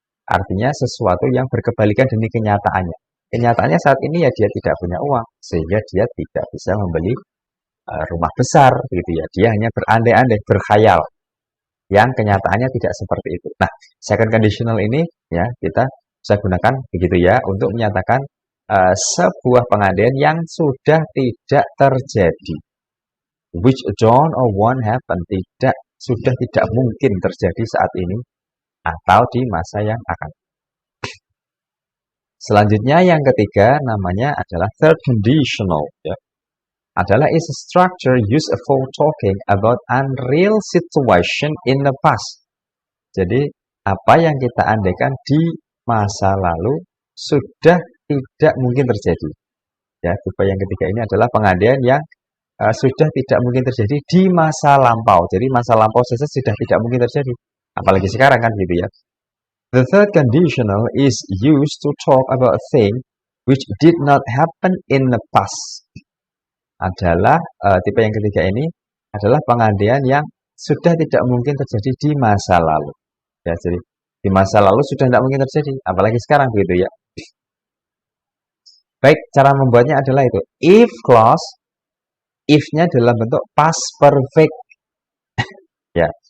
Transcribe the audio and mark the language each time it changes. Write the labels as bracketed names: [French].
[Indonesian] Artinya sesuatu yang berkebalikan dengan kenyataannya. Kenyataannya saat ini ya dia tidak punya uang sehingga dia tidak bisa membeli rumah besar gitu ya. Dia hanya berandai-andai, berkhayal. Yang kenyataannya tidak seperti itu. Nah, second conditional ini ya kita bisa gunakan begitu ya untuk menyatakan sebuah pengandaian yang sudah tidak terjadi. [English] Which don't or won't happen. [Indonesian] Sudah tidak mungkin terjadi saat ini atau di masa yang akan. Selanjutnya yang ketiga namanya adalah third conditional ya. Adalah [English] is a structure used for talking about unreal situation in the past. [Indonesian] Jadi apa yang kita andaikan di masa lalu sudah tidak mungkin terjadi. Ya, tipe yang ketiga ini adalah pengandaian yang sudah tidak mungkin terjadi di masa lampau. Jadi masa lampau saja sudah tidak mungkin terjadi. Apalagi sekarang kan gitu ya. [English] The third conditional is used to talk about a thing which did not happen in the past. [Indonesian] Adalah tipe yang ketiga ini adalah pengandaian yang sudah tidak mungkin terjadi di masa lalu. Ya, jadi di masa lalu sudah tidak mungkin terjadi, apalagi sekarang begitu ya. Baik, cara membuatnya adalah itu. If clause, if-nya dalam bentuk past perfect. Ya.